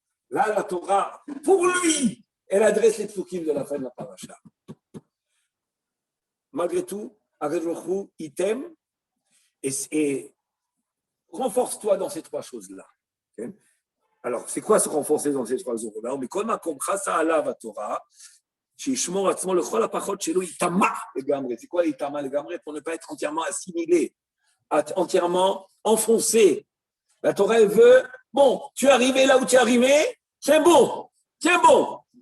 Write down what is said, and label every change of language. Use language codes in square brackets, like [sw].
[fr] Là, la Torah, pour lui, elle adresse les psukim de la fin de la paracha. Malgré tout, Akadjouchou, il t'aime et renforce-toi dans ces trois choses-là. Alors, c'est quoi se renforcer dans ces trois choses-là? Mais comme ça à la Torah, [he] שישמור עצמו לכל הפחות שלו יטמע לגמרי. [fr] C'est quoi [he] יטמע לגמרי? [fr] Pour ne pas être entièrement assimilé, entièrement enfoncé. La Torah, elle veut, bon, tu es arrivé là où tu es arrivé, c'est bon, c'est bon.